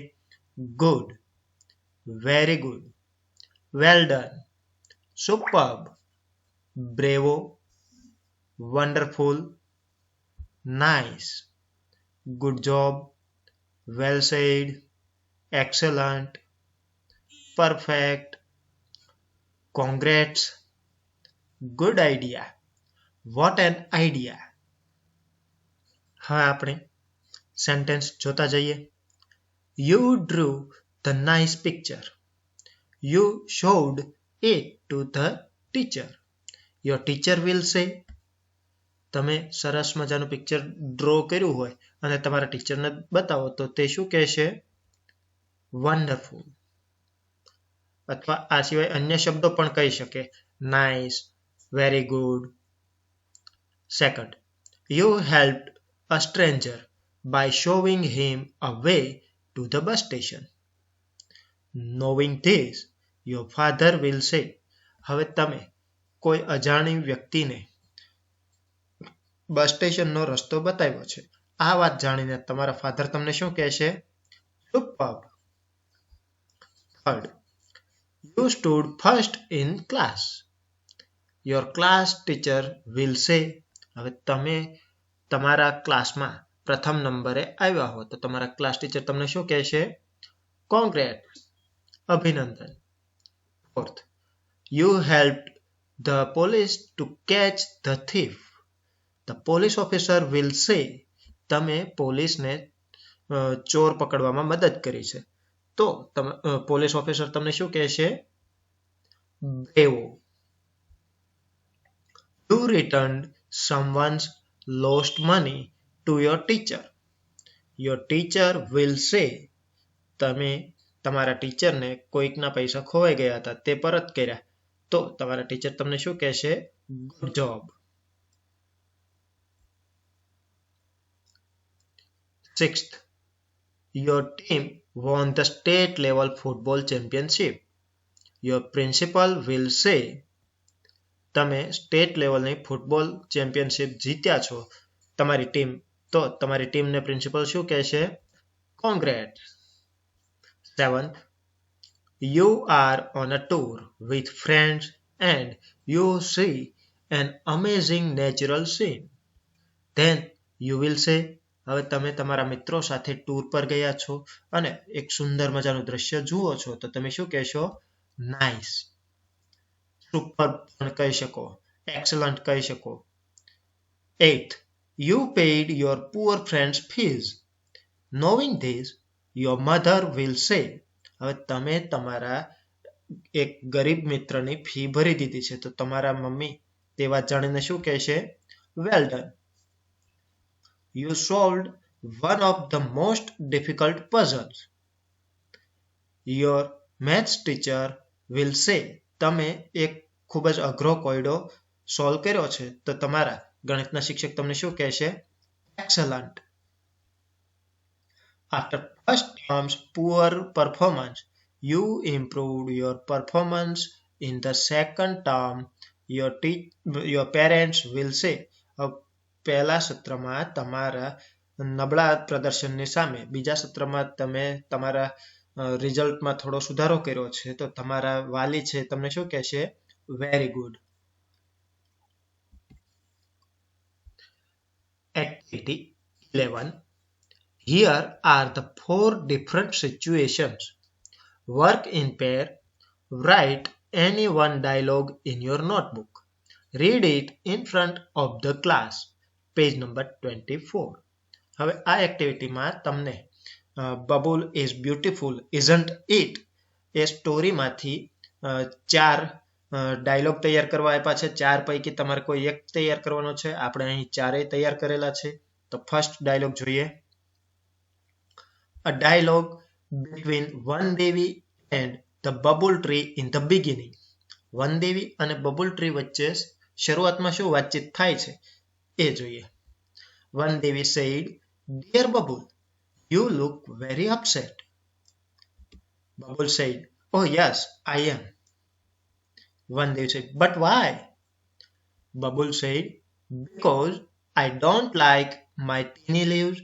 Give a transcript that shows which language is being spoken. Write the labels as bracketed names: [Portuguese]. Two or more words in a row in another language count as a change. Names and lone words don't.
[English] Good, very good, well done, superb, bravo, wonderful, nice, good job, well said, excellent, perfect, congrats, good idea, what an idea. [Gujarati] હવે આપણે સેન્ટેન્સ જોતા જઈએ. [English] You drew the nice picture. You showed it to the teacher. Your teacher will say. [Gujarati] તમે સરસ મજાનું [English] picture draw [Gujarati] કર્યું હોય અને તમારા ટીચરને બતાવો તો તે શું કહેશે? વન્ડરફુલ. અથવા આ સિવાય અન્ય શબ્દો પણ કહી શકે. [English] Nice, very good. સેકન્ડ, you helped a stranger by showing him a way to the bus station. Knowing this, your father will say. [Gujarati] હવે તમે કોઈ અજાણી વ્યક્તિને બસ સ્ટેશનનો રસ્તો બતાવ્યો છે. આ વાત જાણીને તમારા ફાધર તમને શું કહેશે? સુપર્બ. [English] થર્ડ, you stood first in class. Your class teacher will say. [Gujarati] હવે તમે તમારા ક્લાસમાં પ્રથમ નંબરે આવ્યા હો તો તમારા [English] class teacher [Gujarati] તમને શું કહેશે? કોંગ્રેટ્સ, અભિનંદન. [English] ફોર્થ, you helped the police to catch the thief. The police officer will say. [Gujarati] તમે પોલીસને ચોર પકડવામાં મદદ કરી છે તો [English] police officer [Gujarati] તમને શું કહેશે? બ્રેવો. [English] You returned someone's lost money to your teacher. Your teacher will say. [Gujarati] તમે તમારા ટીચરને કોઈકના પૈસા ખોવાઈ ગયા હતા તે પરત કર્યા તો તમારા ટીચર તમને શું કહેશે? [English] good job. સિક્સ્થ, your team won the state level football championship. Your principal will say. [Gujarati] તમે [English] state level football championship [Gujarati] જીત્યા છો તમારી ટીમ તો તમારી ટીમને પ્રિન્સિપલ શું કહેશે? કોંગ્રેટ્સ. [English] સેવન્થ, you are on a tour with friends and you see an amazing natural scene. Then you will say. [Gujarati] હવે તમે તમારા મિત્રો સાથે ટૂર પર ગયા છો અને એક સુંદર મજાનું દ્રશ્ય જુઓ છો તો તમે શું કહેશો? નાઇસ. સુપર પણ કહી શકો, એક્સલન્ટ કહી શકો. [English] 8th, you paid your poor friend's fees. Knowing this, your mother will say. [Gujarati] હવે તમે તમારા એક ગરીબ મિત્રની ફી ભરી દીધી છે તો તમારા મમ્મી તે વાત જાણીને શું કહેશે? [English] well done. You solved one of the most difficult puzzles. Your maths teacher will say. [Gujarati] તમે એક ખૂબ જ અઘરો કોયડો સોલ્વ કર્યો છે તો તમારા ગણિતના શિક્ષક તમને શું કહેશે? એક્સલન્ટ. [English] After first term's poor performance, you improved your performance in the second term. Your parents will say. [Gujarati] પહેલા સત્રમાં તમારા નબળા પ્રદર્શનની સામે બીજા સત્રમાં તમે તમારા રિઝલ્ટમાં થોડો સુધારો કર્યો છે તો તમારા વાલી છે તમને શું કહેશે? [English] Very good. Activity 11, Here are the 4 different situations. Work in pair. Write any one dialogue in your notebook. Read it in front of the class. Page number 24. [Gujarati] હવે આ એક્ટિવિટીમાં તમને બબુલ ઇઝ બ્યુટીફુલ ઇઝન્ટ ઇટ એ સ્ટોરીમાંથી 4 ડાયલોગ તૈયાર કરવા આપ્યા છે. 4 પૈકી તમારે કોઈ એક તૈયાર કરવાનો છે. આપણે અહીં ચારેય તૈયાર કરેલા છે. તો ફર્સ્ટ ડાયલોગ જોઈએ. [English] A dialogue between one Devi and the bubble tree in the beginning. [Gujarati] વન દેવી અને બબુલ ટ્રી વચ્ચે શરૂઆતમાં શું વાતચીત થાય છે એ જોઈએ. [English] વન દેવી said, "Dear Bubble, you look very upset." Bubble said, "Oh yes, I am." One Devi said, "But why?" Bubble said, "Because I don't like my teeny leaves.